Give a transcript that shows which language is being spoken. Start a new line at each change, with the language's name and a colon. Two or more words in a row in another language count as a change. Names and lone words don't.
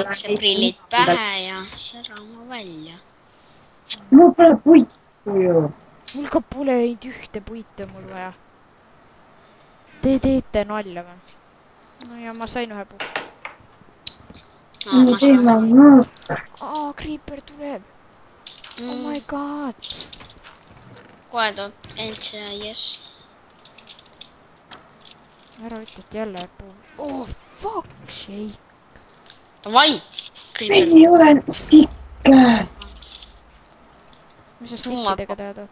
Estonian: prillid pähe ja särama välja. Mul pole puitu ju. Mul ka pole ainult ühte puitu mul vaja. Te teete nalja või? No ja ma sain ühe puu. Creeper tuleb.
English: Oh my god.
Estonian: Kohe tuleb NCIS. Ära ütle, et jälle puu.
English: Oh, fuck shake.
Estonian: Davai. Meil ei ole stikke. Mis sa stikkidega teadad?